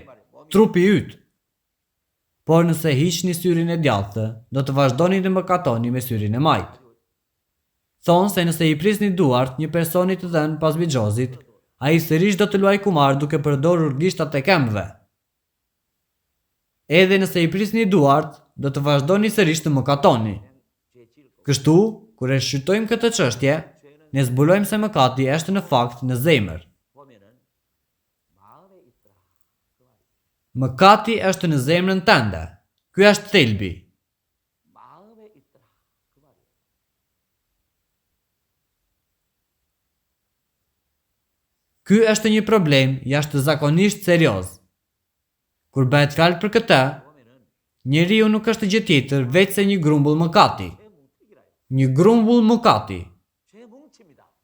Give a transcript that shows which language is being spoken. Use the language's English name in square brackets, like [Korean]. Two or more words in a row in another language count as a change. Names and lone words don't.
[Albanian] Trupi yt. Por nëse hiqni syrin e djathtë, do të vazhdoni të mëkatoni me syrin e majtë. Thonë se nëse i prisni duart një personi të dhënë pas bixhozit, ai sërish do të luajë kumar duke përdorur gishtat e këmbëve. Edhe nëse i prisni duart, do të vazhdoni sërish të mëkatoni. Kështu, kur e shqyrtojmë këtë çështje, Ne zbulojmë se mëkati është në fakt në zemër. [Korean] 보면은 마음에 있더라. [Albanian] Mëkati është në zemrën tënde. Ky është thelbi. [Korean] 마음에 있더라. 그 말이에요. [Albanian] Ky është një problem jashtëzakonisht serioz. Kur bëhet fjalë për këtë, [Korean] 보면은 [Albanian] njeriu nuk është gjë tjetër veç se një grumbull mëkati. [Korean] 죄뭉치기라 해요. [Albanian] Një grumbull mëkati. [Korean] 죄뭉칩니다.